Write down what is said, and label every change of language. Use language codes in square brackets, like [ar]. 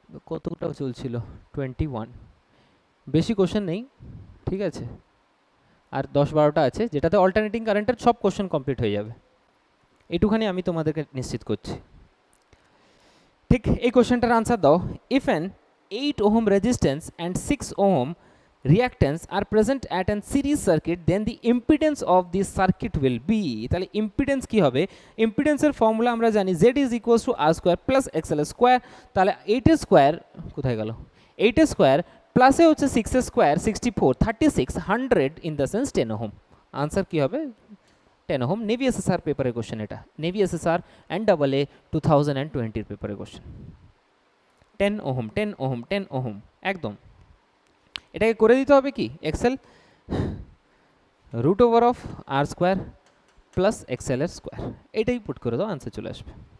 [bn] কতটা চলছিল? 21, বেশি কোশ্চেন নেই, ঠিক আছে, আর 10-12টা আছে যেটাতে অল্টারনেটিং কারেন্টের সব কোশ্চেন কমপ্লিট হয়ে যাবে, এটুখানি আমি তোমাদেরকে নিশ্চিত করছি। ঠিক, এই কোশ্চেনটার আনসার দাও। [en] if an 8 ohm resistance and 6 ohm reactance are present at an series circuit, then the impedance of this circuit will be, [bn] তাহলে ইম্পিডেন্স কি হবে? ইম্পিডেন্সের ফর্মুলা আমরা জানি z is equals to r square plus xl square। তাহলে 8 এর square কোথায় গেল? 8 এর স্কোয়ার প্লাসে হচ্ছে 6 এর square 64 36 100 in the sense 10 ohm। Answer কি হবে? 10 ohm। নেভি এসএসআর পেপারের কোশ্চেন এটা, নেভি এসএসআর অ্যান্ড AA 2020 পেপারের কোশ্চেন। 10 ওহম 10 ওহম 10 ওহম, একদম এটাকে করে দিতে হবে কি XL root over of R square plus XL এর স্কোয়ার, এটাই পুট করে দাও, আনসার চলে আসবে।